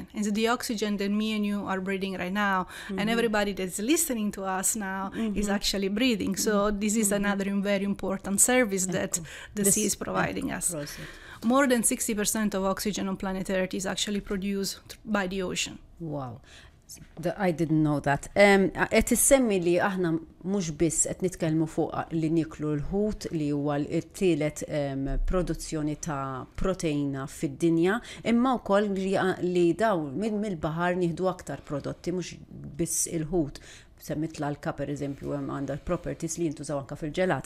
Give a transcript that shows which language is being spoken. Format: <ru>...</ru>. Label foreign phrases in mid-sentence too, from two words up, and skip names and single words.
<en>And it's the oxygen that me and you are breathing right now, and everybody that's listening to us now is actually breathing. So this is another very important service that the sea is providing us. More than 60% of oxygen on planet Earth is actually produced by the ocean. Wow. I didn't know that.</en> <mt>Et issemmi li aħna mhux biss qed nitkellmu fuq li niklu l-ħut li huwa t-tielet produzzjoni ta' proteina fid-dinja, imma wkoll li daw mill-baħar nieħdu aktar prodotti mhux biss il-ħut. Semmit l-alka per eżempju għandha properties li jintużaw anka fil-ġelat.</mt>